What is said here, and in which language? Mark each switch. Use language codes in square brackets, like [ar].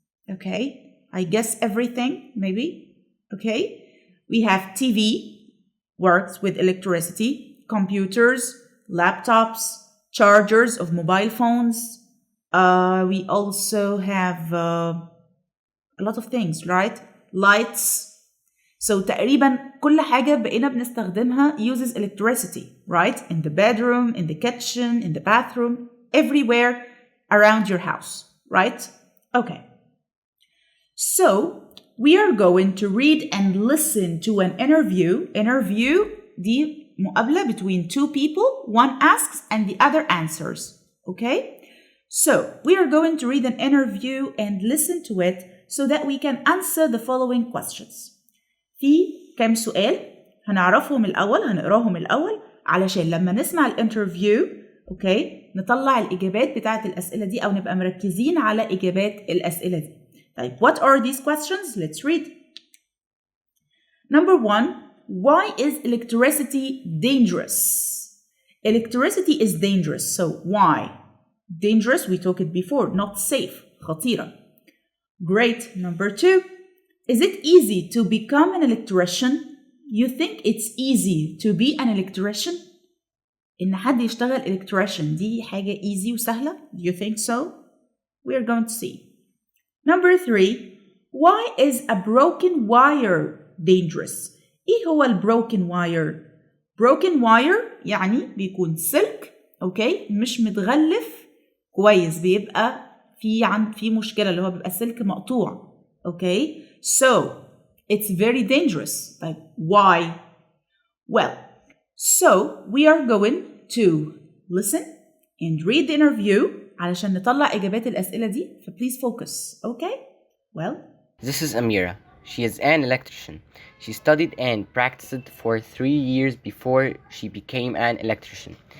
[en] Okay, I guess everything, maybe. Okay. We have TV, works with electricity, computers, laptops, chargers of mobile phones. We also have a lot of things, right? Lights. [ar] So تقريبا كل حاجة بقينا بنستخدمها [en] uses electricity, right? In the bedroom, in the kitchen, in the bathroom, everywhere around your house, right? Okay. So, we are going to read and listen to an interview. Interview [ar] دي مقابلة [en] between two people. One asks and the other answers. Okay? So, we are going to read an interview and listen to it so that we can answer the following questions. [ar] في كم سؤال هنعرفهم الأول، هنقراهم الأول علشان لما نسمع الانترفيو okay نطلع الإجابات بتاعت الأسئلة دي أو نبقى مركزين على إجابات الأسئلة دي. [en] طيب, what are these questions? Let's read. Number 1, why is electricity dangerous? Electricity is dangerous, so why? Dangerous, we talked it before, not safe, خطيرة. Great. Number 2, is it easy to become an electrician? You think it's easy to be an electrician? [ar] إن حد يشتغل electrician دي حاجة easy وسهلة? [en] Do you think so? We are going to see. Number 3, why is a broken wire dangerous. [ar] إيه هو broken wire؟ broken wire يعني بيكون سلك أوكي مش متغلف كويس بيبقى في مشكلة اللي هو بيبقى السلك مقطوع أوكي [en] so it's very dangerous. [ar] طيب why? [en] Well, so we are going to listen and read the interview [ar] علشان نطلع إجابات الأسئلة دي [en] please focus. Okay? Well, this is Amira. She is an electrician. She studied and practiced for 3 years before she became an electrician.